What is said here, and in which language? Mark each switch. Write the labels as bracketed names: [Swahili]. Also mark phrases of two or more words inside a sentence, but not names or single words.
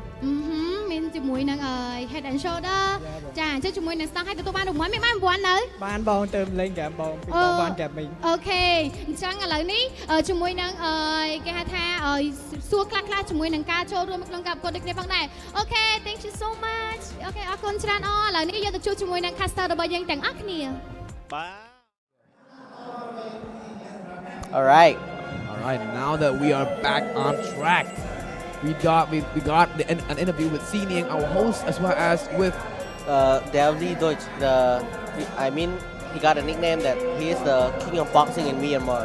[Khmer] មានជាមួយនឹង Head and Shoulder ចាអញ្ចឹងជាមួយនឹង Stock ឲ្យទទួលបានរង្វាន់មានបានរង្វាន់នៅ បានបងទៅលេងហ្គេមបងពីបងបានហ្គេមវិញ អូខេអញ្ចឹងឥឡូវនេះជាមួយនឹងគេហៅថាសួរខ្លះៗជាមួយនឹងការចូលរួមក្នុងការប្រកួតដូចគ្នាផងដែរអូខេ [English] thank you so much [Khmer] អូខេអរគុណច្រើនឥឡូវនេះយើងទៅជួបជាមួយនឹង caster របស់យើងទាំងអស់គ្នា បាទ [English] All right. Now that we are back on track, we got an interview with Senior, our host, as well as with Davli Deutsch. He got a nickname that he is the king of boxing in Myanmar.